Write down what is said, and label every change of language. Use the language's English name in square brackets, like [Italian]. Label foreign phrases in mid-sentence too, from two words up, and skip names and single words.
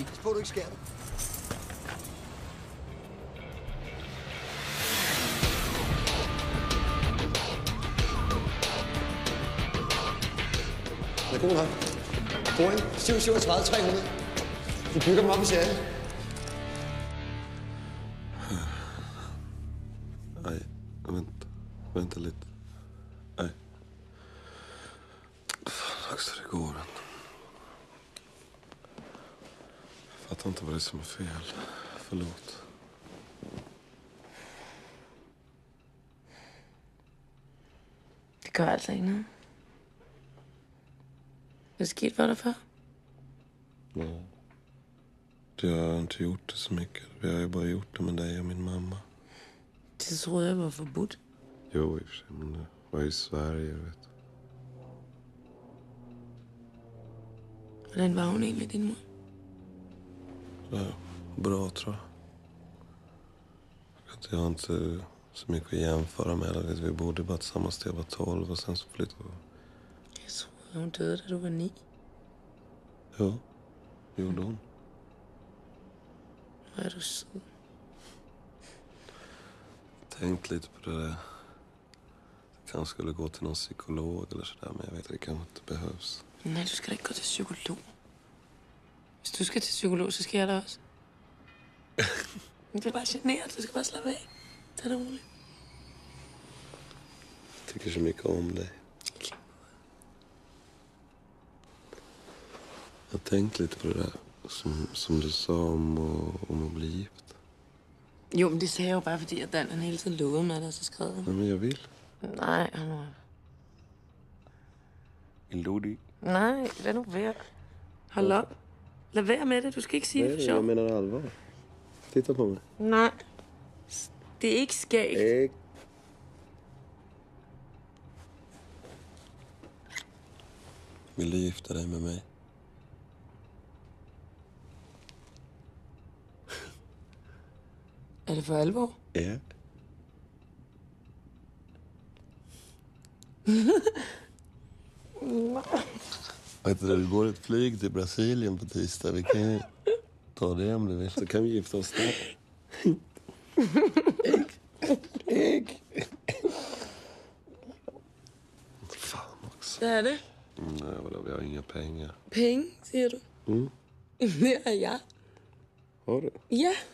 [Danish] Pas på, du ikke skærer dig. Det er god nok. Boeing 737 300. De bygger dem op i serien. [Swedish] Nej, vänta lite. Nej. Fan också, det går inte. Jag fattar inte vad det är som är fel. Förlåt. [Danish] Det gør altså ikke noget. Er det sket for dig før? Nej. [Swedish] Jag har inte gjort det så mycket. Vi har ju bara gjort det med dig och min mamma. [Danish] Det troede jeg var forbudt. [Swedish] Jo, i och för sig, men det var i Sverige, vet du. [Danish] Hvordan var hun egentlig, din mor? [Swedish] Ja, bra tror jag. Jag har inte så mycket att jämföra med. Vi bodde bara tillsammans till jag var 12 och sen så flyttade vi. [Danish] Jeg troede, hun døde, da du var 9. [Swedish] Ja, det gjorde hon. [Danish] Hvor er du sød. [Swedish] Tänkt lite på det där. Jag kanske skulle gå till någon psykolog eller sådär, men jag vet att det kanske inte behövs. [Danish] Nej, du skal da ikke gå til psykolog. Hvis du skal til psykolog, så skal jeg da også. Det er bare generet. Du skal bare slappe af. Tag det roligt. [Swedish] Jag tycker så mycket om dig. Jag har tänkt lite på det där som du sa om att bli gift. [Danish] Jo, men det sagde jeg jo bare, fordi at Dan han hele tiden lovede mig, og så skrev han. [Swedish] Nej, men jag vill. [Danish] Nej, han [Swedish] Vill du det? [Danish] Nej, lad nu være. Hold op. Lad være med det. Du skal ikke sige det for sjov. [Swedish] Jag menar allvar. Titta på mig. [Danish] Nej. Det er ikke skægt. [Swedish] Vill du gifta dig med mig? [Danish] Er det for alvor? Ja. [Swedish] Vet du, det går ett flyg till Brasilien på tisdag. Vi kan ju ta det om du vill. Så kan vi gifta oss där. Fan också. [Danish] Hvad er det? [Swedish] Nej, vadå, vi har inga pengar. [Danish] Penge, siger du? Mm. Det har jeg. Har du? Ja.